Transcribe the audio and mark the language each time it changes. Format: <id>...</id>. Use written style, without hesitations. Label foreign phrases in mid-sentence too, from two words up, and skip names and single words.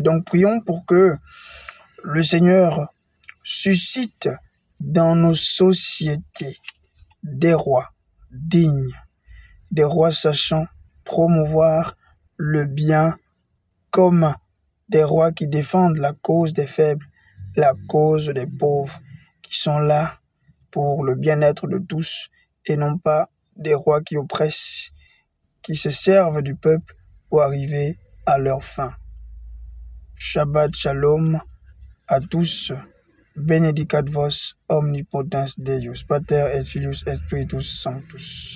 <fr>Donc prions pour que le Seigneur suscite dans nos sociétés des rois dignes, des rois sachant promouvoir le bien commun, des rois qui défendent la cause des faibles, la cause des pauvres, qui sont là pour le bien-être de tous et non pas des rois qui oppressent, qui se servent du peuple pour arriver à leur fin.</fr> <he>שבת שלום</he> <fr>à tous.</fr> <la>Benedicat vos omnipotens Deus, Pater et Filius et Spiritus Sanctus.</la>